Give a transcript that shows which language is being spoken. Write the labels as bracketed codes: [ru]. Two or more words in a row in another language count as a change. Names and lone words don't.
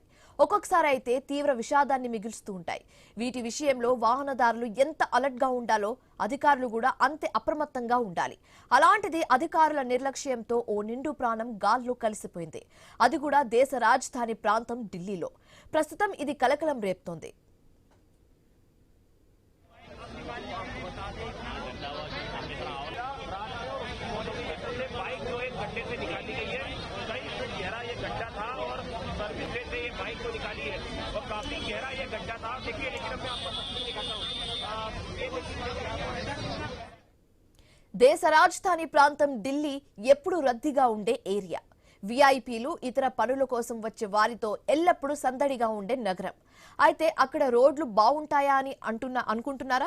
[te] ఒక్కొక్కసారి అయితే తీవ్ర విషాదాన్ని మిగులుస్తూ ఉంటాయి. వీటి విషయంలో వాహనదారులు ఎంత అలర్ట్ గా ఉండాలో అధికారులు కూడా అంతే అప్రమత్తంగా ఉండాలి. అలాంటిది అధికారుల నిర్లక్ష్యంతో ఓ నిండు ప్రాణం గాల్లో కలిసిపోయింది. అది కూడా దేశ రాజధాని ప్రాంతం ఢిల్లీలో. ప్రస్తుతం ఇది కలకలం రేపుతోంది. [hi] बाइक जो एक गड्ढे से निकाली गई है, कई फीट गहरा ये गड्ढा था और सर्विस से ये बाइक को निकाली है और काफी गहरा ये गड्ढा था। देखिए, लेकिन अब मैं आपको तस्वीर दिखाता हूँ। [te] దేశ రాజధాని ప్రాంతం ఢిల్లీ ఎప్పుడు రద్దీగా ఉండే ఏరియా. విఐపీలు ఇతర పనుల కోసం వచ్చే వారితో ఎల్లప్పుడూ సందడిగా ఉండే నగరం. అయితే అక్కడ రోడ్లు బాగుంటాయా అని అనుకుంటున్నారా?